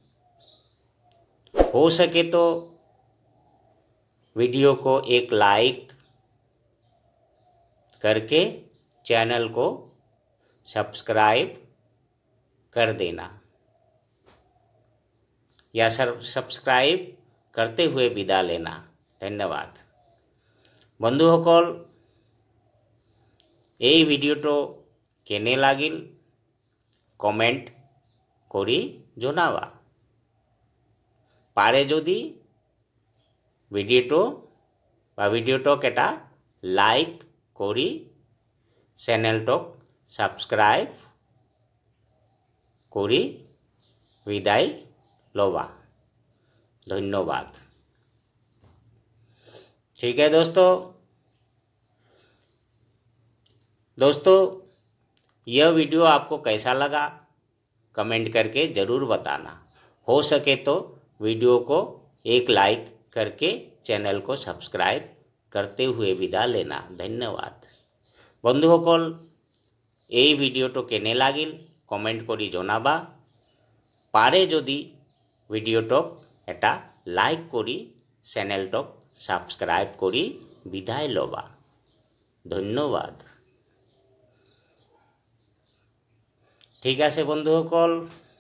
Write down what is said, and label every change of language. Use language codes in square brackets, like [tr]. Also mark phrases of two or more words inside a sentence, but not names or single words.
[hi] हो सके तो वीडियो को एक लाइक करके चैनल को सब्सक्राइब कर देना, या सब्सक्राइब करते हुए विदा लेना। [as] धन्यवाद बंधुসকল, এই ভিডিওটো কেনে লাগিল কমেন্ট করি জনাবা। পারে যদি ভিডিওটক এটা লাইক করি চেনেলটক সাবস্ক্রাইব করি বিদায় লবা। [hi] धन्यवाद। ठीक है दोस्तों, यह वीडियो आपको कैसा लगा कमेंट करके ज़रूर बताना। हो सके तो वीडियो को एक लाइक करके चैनल को सब्सक्राइब करते हुए विदा लेना। [as] धन्यवाद बंधुসকল, এই ভিডিওটো কেনে লাগিল কমেন্ট কৰি জনাবা। পারে যদি ভিডিওটক এটা লাইক কৰি চেনেলটক সাবস্ক্রাইব কৰি বিদায় লবা। ধন্যবাদ। ঠিক আছে বন্ধুসকল।